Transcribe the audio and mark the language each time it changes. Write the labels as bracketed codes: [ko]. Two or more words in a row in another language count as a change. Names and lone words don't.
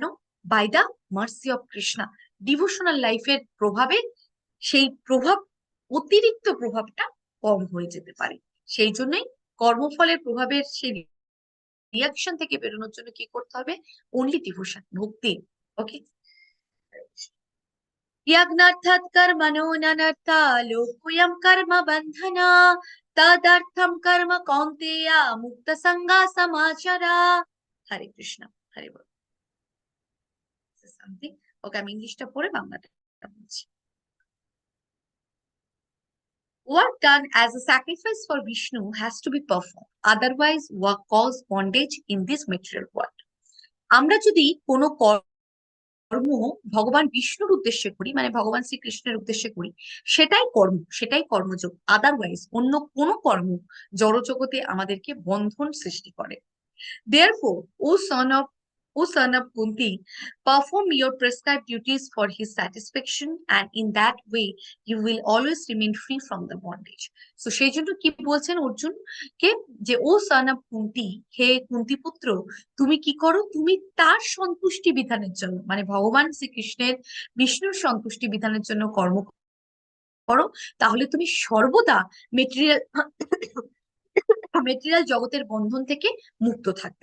[en] by the mercy of Krishna, devotional lifer [bn] প্রভাবে সেই প্রভাব, অতিরিক্ত প্রভাবটা কম হয়ে যেতে পারে। সেই জন্যই কর্মফলের প্রভাবের সেই রিয়াকশন থেকে বেরোনোর জন্য কি করতে হবে? [en] only devotion, [bn] ভক্তি। ওকে, [sa] यज्ञार्थात् कर्मणो ननर्था लोकोऽयं कर्म बन्धना तदर्थं कर्म कौन्तेय मुक्त संगा समाचरा। [bn] হরে কৃষ্ণ, হরে বল। সামথিং। ওকে, আমি ইংলিশটা পড়ে বাংলাটা বলছি। [en] Work done as a sacrifice for Vishnu has to be performed, otherwise work cause bondage in this material world। [bn] আমরা যদি কোনো কর্ম ভগবান বিষ্ণুর উদ্দেশ্যে করি, মানে ভগবান শ্রীকৃষ্ণের উদ্দেশ্যে করি, সেটাই কর্ম, সেটাই কর্মযোগ। আদারওয়াইজ অন্য কোনো কর্ম জড়জগতে আমাদেরকে বন্ধন সৃষ্টি করে। [en] Therefore, O son of Kunti, perform your prescribed duties for his satisfaction, and in that way you will always remain free from the bondage. [bn] So সেই জন্য কি বলছেন অর্জুন কে, যে [en] O son of Kunti, [bn] হে কুন্তি পুত্র, তুমি কি করো, তুমি তার সন্তুষ্টি বিধানের জন্য, মানে ভগবান শ্রীকৃষ্ণের, বিষ্ণুর সন্তুষ্টি বিধানের জন্য কর্ম করো, তাহলে তুমি সর্বদা মেটেরিয়াল মেটেরিয়াল জগতের বন্ধন থেকে মুক্ত থাকবে।